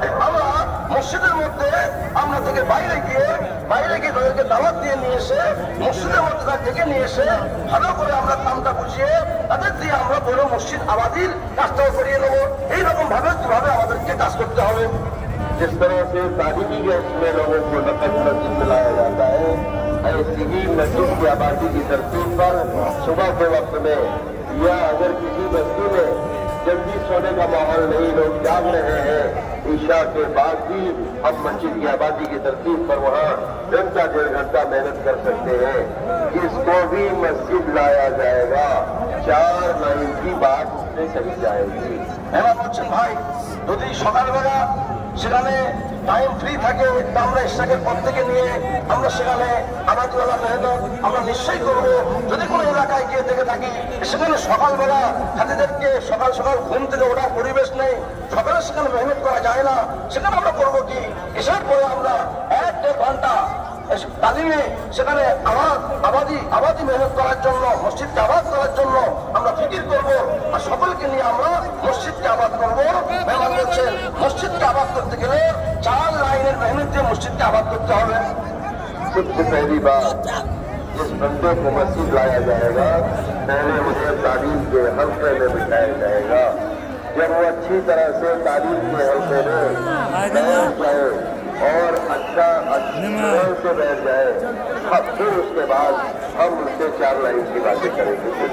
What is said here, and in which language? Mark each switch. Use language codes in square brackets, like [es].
[bn] আমরা মসজিদের মধ্যে আমরা থেকে বাইরে গিয়ে তাদেরকে দাওয়াত দিয়ে নিয়ে এসে মসজিদের মধ্যে তার ডেকে নিয়ে এসে ভালো করে আমরা কামটা বুঝিয়ে তাদের দিয়ে আমরা বড় মসজিদ আবাদির কাজটাও করিয়ে নেবো। এইরকম ভাবে কিভাবে আমাদেরকে কাজ করতে হবে। [hi] जिस तरह से तालीमी गैस में लोगों को नकद मस्जिद में लाया जाता है, ऐसी ही मस्जिद की आबादी की तरतीब पर सुबह के वक्त में या अगर किसी बस्ती में जल्दी सोने का माहौल नहीं, लोग जाग रहे हैं, ईशा के बाद भी हम मस्जिद की आबादी की तरतीब पर वहाँ घंटा 1.5 घंटा मेहनत कर सकते हैं। इसको भी मस्जिद लाया जाएगा, 4 लाइन की बात उसने कही जाएगी। [bn] এবার বলছেন ভাই, যদি সকালবেলা সেখানে টাইম ফ্রি থাকে তা আমরা ইশাকের পর থেকে নিয়ে আমরা সেখানে আবাদিওয়ালা মেহনত আমরা নিশ্চয়ই করব। যদি কোনো এলাকায় গিয়ে দেখে থাকি সেখানে সকালবেলা হাজিদেরকে সকাল সকাল ঘুম থেকে ওঠার পরিবেশ নেই, সকালে সেখানে মেহনত করা যায় না, সেখানে আমরা করবো কি? এসার পরে আমরা 1-1.5 ঘন্টা তালিমে সেখানে আবাদি মেহনত করার জন্য, মসজিদকে আবাদ করার জন্য আমরা ফিকির করব আর সকলকে নিয়ে আমরা মসজিদকে আবাদ করবো। মেহমান বলছেন মসজিদকে আবাদ করতে গেলে 4 লাইনের মেহনত দিয়ে মসজিদকে আবাদ করতে হবে। [hi] सबसे पहली बात, जिस बंदे को मस्जिद लाया जाएगा पहले उसे तालीम के हल्के में बिठाया जाएगा। जब वो अच्छी तरह से तालीम के हल्के में बैठ जाए और अच्छा से बैठ जाए, अब फिर उसके बाद हम उससे 4 लाइन की बातें करेंगे।